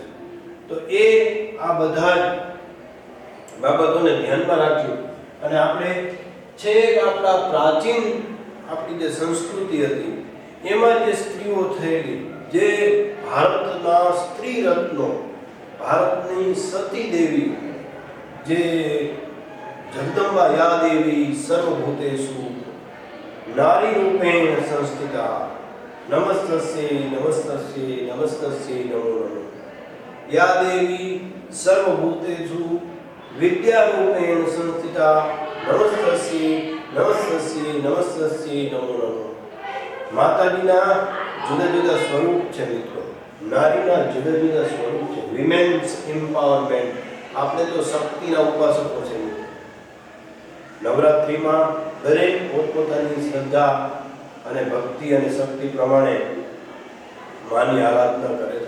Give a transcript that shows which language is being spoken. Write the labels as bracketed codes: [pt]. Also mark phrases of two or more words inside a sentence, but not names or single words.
[gu] તો એ આ બધા જ બાબતોને ધ્યાનમાં રાખ્યું અને આપણે છેક આપણા પ્રાચીન આપણી જે સંસ્કૃતિ હતી એમાં જે સ્ત્રીઓ થયેલી, જે ભારતના સ્ત્રી રત્નો, ભારતની સતી દેવી, જે જગદંબા [sa] या देवी सर्वभूतेषु नारी रूपेण संस्थिता नमस्तस्यै नमस्तस्यै नमस्तस्यै नमो नमः. या देवी सर्वभूतेषु विद्यारूपेण संस्थिता नमस्तस्यै नमस्तस्यै नमस्तस्यै नमो नमः. [gu] માતાજીના જુદા જુદા સ્વરૂપ છે મિત્રો, નારીના જુદા જુદા સ્વરૂપ છે. [en] women's empowerment. [gu] આપણે તો શક્તિના ઉપાસકો છે. નવરાત્રિમાં દરેક પોતપોતાની શ્રદ્ધા અને ભક્તિ અને શક્તિ પ્રમાણે માની આરાધના કરે છે.